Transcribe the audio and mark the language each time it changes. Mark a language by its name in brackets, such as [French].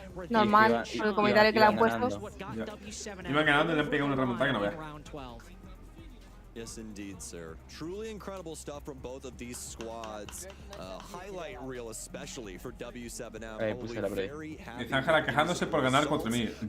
[Spanish] Normal, por el comentario que le han puesto. Iban ganando y le han pegado una remontada que no veas. [English] Yes, indeed, sir. Truly incredible stuff from both of these squads. Highlight reel, especially for W7M. [Spanish] Ahí puse la play. Dice Ángela quejándose por ganar 4000.